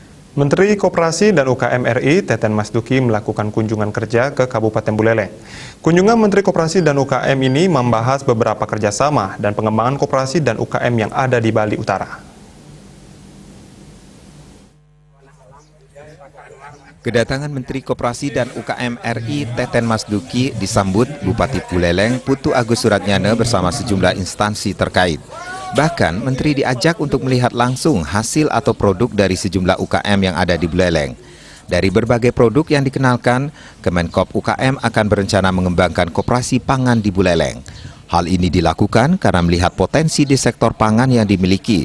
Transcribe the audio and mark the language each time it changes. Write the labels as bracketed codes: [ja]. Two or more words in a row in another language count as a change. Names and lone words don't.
[id] Menteri Koperasi dan UKM RI, Teten Mas Duki, melakukan kunjungan kerja ke Kabupaten Buleleng. Kunjungan Menteri Koperasi dan UKM ini membahas beberapa kerjasama dan pengembangan koperasi dan UKM yang ada di Bali Utara. Kedatangan Menteri Koperasi dan UKM RI Teten Mas Duki disambut Bupati Buleleng Putu Agus Suratnyana bersama sejumlah instansi terkait. Bahkan Menteri diajak untuk melihat langsung hasil atau produk dari sejumlah UKM yang ada di Buleleng. Dari berbagai produk yang dikenalkan, Kemenkop UKM akan berencana mengembangkan koperasi pangan di Buleleng. Hal ini dilakukan karena melihat potensi di sektor pangan yang dimiliki.